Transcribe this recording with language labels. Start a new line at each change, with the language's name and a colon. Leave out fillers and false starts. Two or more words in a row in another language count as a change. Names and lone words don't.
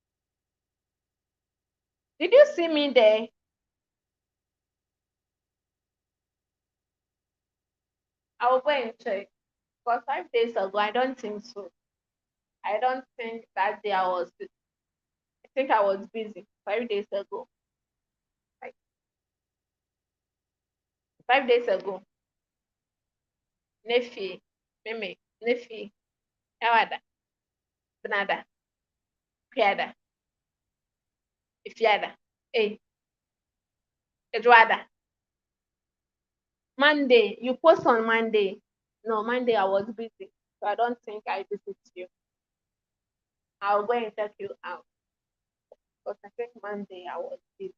English: Did you see me there? I will go and check. Because 5 days ago, I don't think so. I don't think that day I think I was busy 5 days ago. Like 5 days ago. Nefi, Mimi, Nefi, Ewada, Benada, Piada, Ifiada, hey, Edwada. Monday, you post on Monday. No, Monday I was busy. So I don't think I visit you. I'll go and check you out. Because I think Monday I was busy.